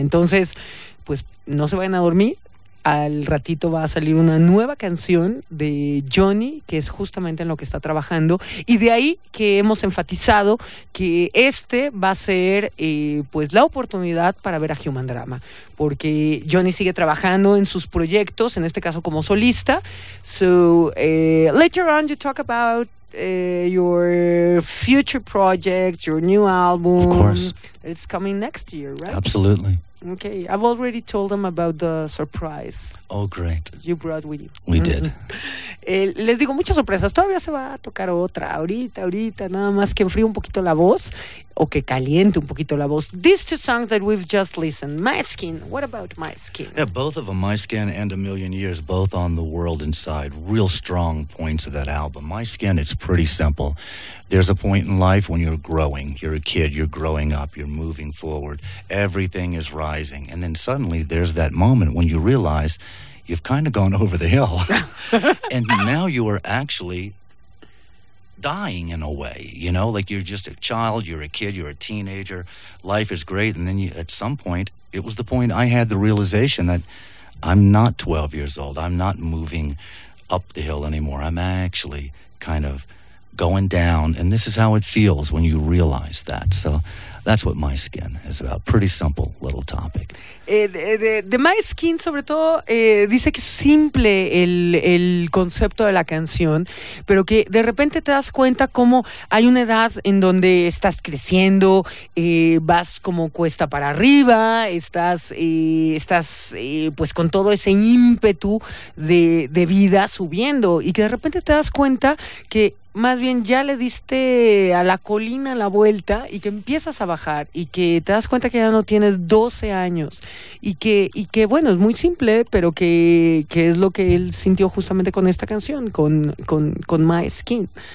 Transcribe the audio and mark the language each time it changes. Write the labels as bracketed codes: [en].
[es] Entonces, pues no se vayan a dormir. Al ratito va a salir una nueva canción de Johnny, que es justamente en lo que está trabajando, y de ahí que hemos enfatizado que este va a ser pues la oportunidad para ver a Human Drama, porque Johnny sigue trabajando en sus proyectos, en este caso como solista. [en] So later on you talk about your future projects, your new album. Of course. It's coming next year, right? Absolutely. Okay. I've already told them about the surprise. Oh, great. You brought with you. We did. [es] Les digo, muchas sorpresas. Todavía se va a tocar otra. Ahorita, nada más que enfríe un poquito la voz o que caliente un poquito la voz. [en] These two songs that we've just listened, My Skin. What about My Skin? Yeah, both of them, My Skin and A Million Years, both on The World Inside. Real strong points of that album. My Skin, it's pretty simple. There's a point in life when you're growing. You're a kid. You're growing up. You're moving forward. Everything is rising. And then suddenly there's that moment when you realize you've kind of gone over the hill. And now you are actually dying in a way, you know, like you're just a child, you're a kid, you're a teenager, life is great. And then you, at some point, it was the point I had the realization that I'm not 12 years old. I'm not moving up the hill anymore. I'm actually kind of going down. And this is how it feels when you realize that. So that's what My Skin is about. Pretty simple little topic. [es] De My Skin, sobre todo, dice que es simple el concepto de la canción, pero que de repente te das cuenta cómo hay una edad en donde estás creciendo, vas como cuesta para arriba, estás pues con todo ese ímpetu de vida subiendo, y que de repente te das cuenta que más bien ya le diste a la colina la vuelta y que empiezas a bajar y que te das cuenta que ya no tienes 12 años y que bueno, es muy simple, pero que es lo que él sintió justamente con esta canción, con My Skin.